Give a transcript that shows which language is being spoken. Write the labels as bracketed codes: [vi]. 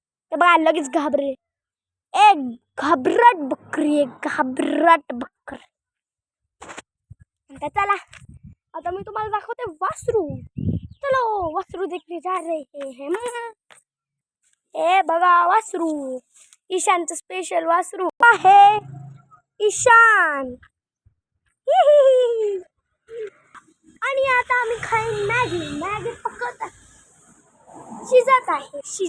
[mr] हे बघा लगेच घाबरे. एक घाबरट बकरी. एक घाबरट बकरी. चला आता मी तुम्हाला दाखवते वासरू. [hi] चलो वासरू देखने जा रहे हैं. [mr] हे बघा वासरू. ईशानचं स्पेशल वासरू आहे. ईशान. आणि आता आम्ही खाईन मॅगी. मॅगी पकत शिजत आहे.